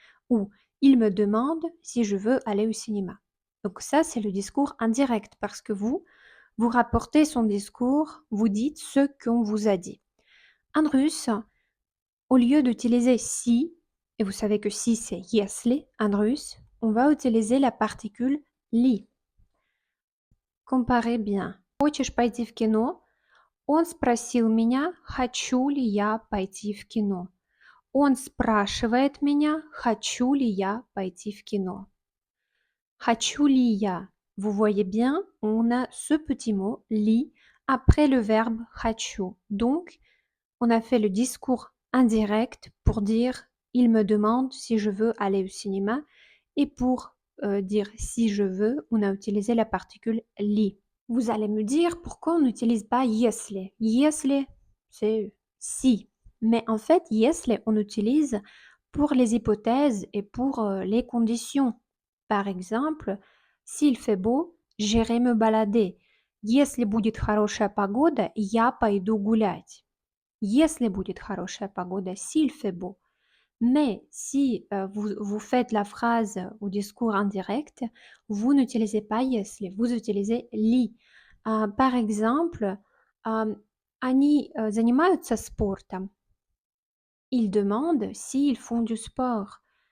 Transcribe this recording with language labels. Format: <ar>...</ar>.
<fr>Ou il me demande si je veux aller au cinéma. Donc ça, c'est le discours indirect parce que vous rapportez son discours, vous dites ce qu'on vous a dit. En russe, au lieu d'utiliser si, et vous savez que si c'est если en russe, on va utiliser la particule li. Comparez bien.</fr> <ru>Хочешь пойти в кино? Он спросил меня, хочу ли я пойти в кино. Он спрашивает меня, хочу ли я пойти в кино. Хочу ли я?</ru> <fr>Vous voyez bien, on a ce petit mot li après le verbe хочу. Donc, on a fait le discours indirect pour dire il me demande si je veux aller au cinéma et pour dire si je veux, on a utilisé la particule li. Vous allez me dire pourquoi on n'utilise pas если. Если, c'est si. Mais en fait, если, on utilise pour les hypothèses et pour les conditions. Par exemple, s'il fait beau, j'irai me balader.</fr> <ru>Если будет хорошая погода, я пойду гулять. Если будет хорошая погода,</ru> <fr>s'il fait beau. Mais si vous faites la phrase au discours indirect, vous n'utilisez pas если, vous utilisez li. Par exemple,</fr> <ru>они занимаются спортом.</ru> <fr>Ils demandent s'ils font du sport.</fr>